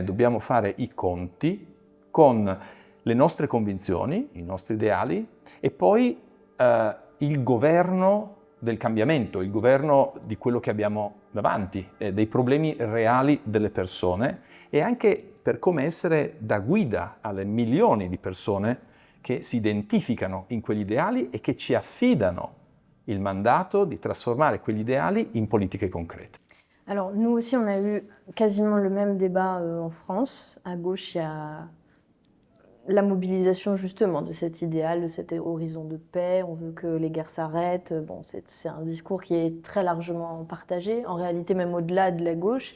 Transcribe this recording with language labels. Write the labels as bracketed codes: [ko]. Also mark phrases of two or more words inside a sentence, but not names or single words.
[it] dobbiamo fare i conti con le nostre convinzioni, i nostri ideali, e poi il governo del cambiamento, il governo di quello che abbiamo davanti, dei problemi reali delle persone, e anche per come essere da guida alle milioni di persone che si identificano in quegli ideali e che ci affidano il mandato di trasformare quegli ideali in politiche concrete. [fr] Alors nous aussi, on a eu quasiment le même débat en France. À gauche, il y a la mobilisation justement de cet idéal, de cet horizon de paix. On veut que les guerres s'arrêtent. Bon, c'est un discours qui est très largement partagé, en réalité même au-delà de la gauche.